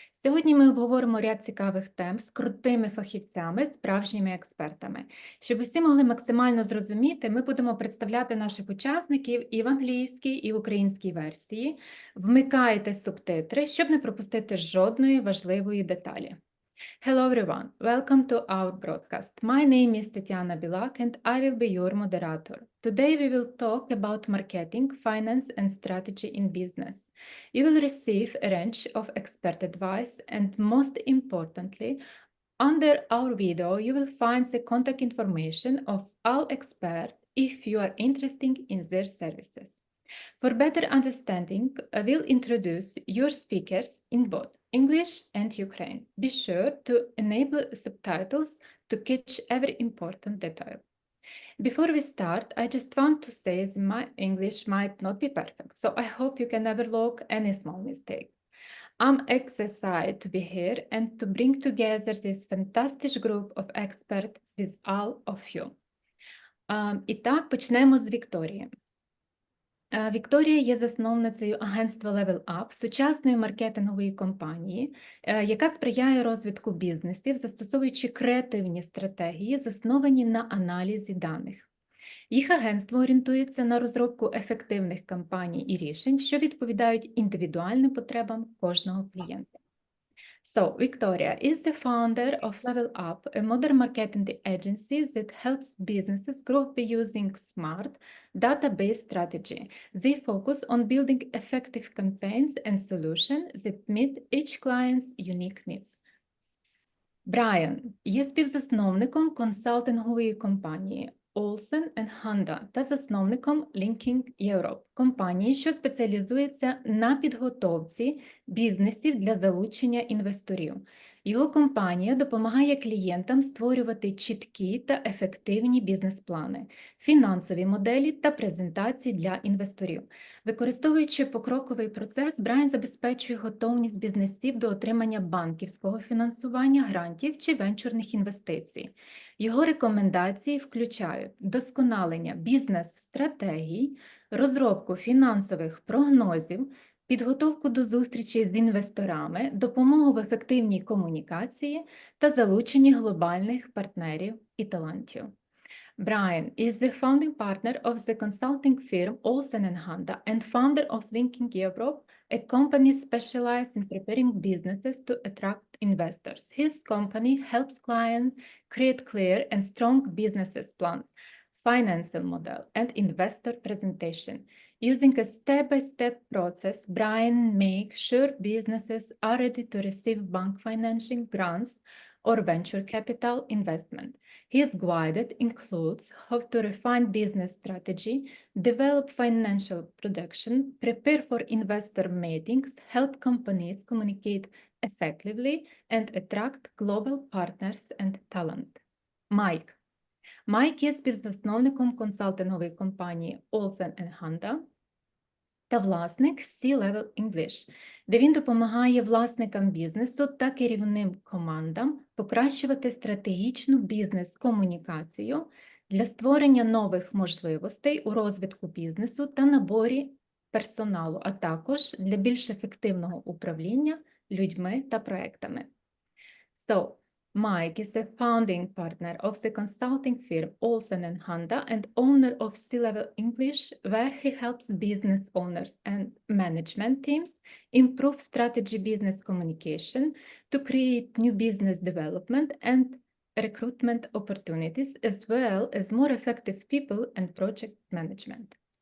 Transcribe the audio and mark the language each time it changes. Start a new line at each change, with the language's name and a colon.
Ukrainian: Сьогодні ми обговоримо ряд цікавих тем з крутими фахівцями, справжніми експертами. Щоб усі могли максимально зрозуміти, ми будемо представляти наших учасників і в англійській, і в українській версії. Вмикайте субтитри, щоб не пропустити жодної важливої деталі.
English: Hello everyone, welcome to our broadcast. My name is Tatiana Bilak and I will be your moderator. Today we will talk about marketing, finance and strategy in business. You will receive a range of expert advice and most importantly, under our video you will find the contact information of all experts if you are interested in their services. For better understanding, I will introduce your speakers in both English and Ukraine. Be sure to enable subtitles to catch every important detail. Before we start, I just want to say that my English might not be perfect, so I hope you can overlook any small mistake. I'm excited to be here and to bring together this fantastic group of experts with all of you.
Ukrainian: І так, почнемо з Вікторії. Вікторія є засновницею агентства Level Up, сучасної маркетингової компанії, яка сприяє розвитку бізнесів, застосовуючи креативні стратегії, засновані на аналізі даних. Їх агентство орієнтується на розробку ефективних кампаній і рішень, що відповідають індивідуальним потребам кожного клієнта.
English: So, Victoria is the founder of Level Up, a modern marketing agency that helps businesses grow by using smart, data-based strategy. They focus on building effective campaigns and solutions that meet each client's unique needs.
Ukrainian: Брайан є співзасновником консалтингової компанії Olsen Handa та засновником Linking Europe, компанії, що спеціалізується на підготовці бізнесів для залучення інвесторів. Його компанія допомагає клієнтам створювати чіткі та ефективні бізнес-плани, фінансові моделі та презентації для інвесторів. Використовуючи покроковий процес, Брайан забезпечує готовність бізнесів до отримання банківського фінансування, грантів чи венчурних інвестицій. Його рекомендації включають досконалення бізнес-стратегій, розробку фінансових прогнозів, підготовку до зустрічей з інвесторами, допомогу в ефективній комунікації та залученні глобальних партнерів і талантів.
English: Brian is the founding partner of the consulting firm Olsen Handa and founder of Linking Europe, a company specialized in preparing businesses to attract investors. His company helps clients create clear and strong business plans, financial model, and investor presentation. Using a step-by-step process, Brian makes sure businesses are ready to receive bank financing, grants, or venture capital investment. His guide includes how to refine business strategy, develop financial production, prepare for investor meetings, help companies communicate effectively, and attract global partners and talent.
Ukrainian: Майк є співзасновником консалтингової компанії Olsen Handa та власник C-Level English, де він допомагає власникам бізнесу та керівним командам покращувати стратегічну бізнес-комунікацію для створення нових можливостей у розвитку бізнесу та наборі персоналу, а також для більш ефективного управління людьми та проектами.
English: So, Mike is the founding partner of the consulting firm Olsen Handa and owner of C-Level English, where he helps business owners and management teams improve strategy business communication to create new business development and recruitment opportunities, as well as more effective people and project management.